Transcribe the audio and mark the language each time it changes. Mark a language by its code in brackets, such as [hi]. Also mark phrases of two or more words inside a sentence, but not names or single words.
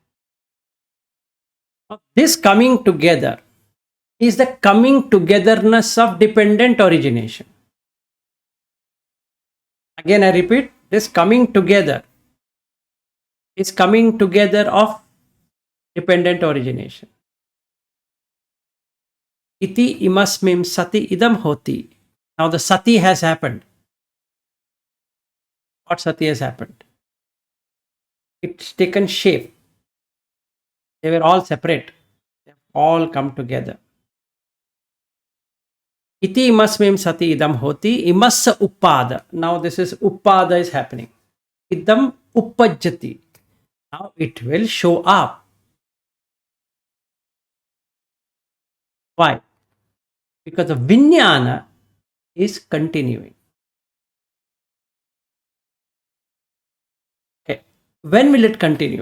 [en] Now, this coming together is the coming togetherness of dependent origination. Again, I repeat, this coming together is coming together of dependent origination. [pi] Iti imasmim sati idam hoti. [en] Now the sati has happened. What sati has happened? It's taken shape. They were all separate. They have all come together. [pi] Iti imasmim sati idam hoti imassa uppada. [en] Now this is uppada is happening. [pi] Idam uppajjati. [en] Now it will show up. Why? Because the vijnana is continuing. Okay. When will it continue?